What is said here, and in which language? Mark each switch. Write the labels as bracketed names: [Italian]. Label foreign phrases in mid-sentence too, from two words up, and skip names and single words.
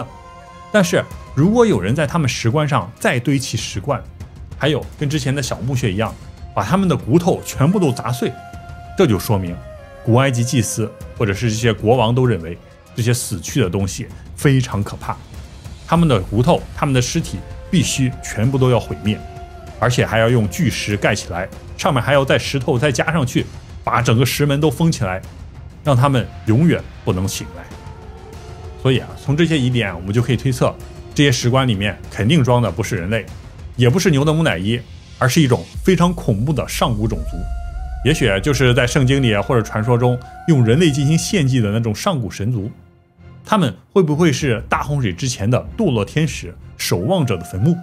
[Chinese] 但是如果有人在他們石棺上再堆砌石棺，還有跟之前的小墓穴一樣，把他們的骨頭全部都砸碎，這就說明古埃及祭司或者是這些國王都認為這些死去的東西非常可怕，他們的骨頭、他們的屍體必須全部都要毀滅，而且還要用巨石蓋起來，上面還要再石頭再加上去，把整個石門都封起來，讓他們永遠不能醒來。所以從這些疑點我們就可以推測，這些石棺裡面肯定裝的不是人類，也不是牛的木乃伊，而是一種非常恐怖的上古種族，也許就是在聖經裡或者傳說中用人類進行獻祭的那種上古神族。他們會不會是大洪水之前的墮落天使、守望者的墳墓？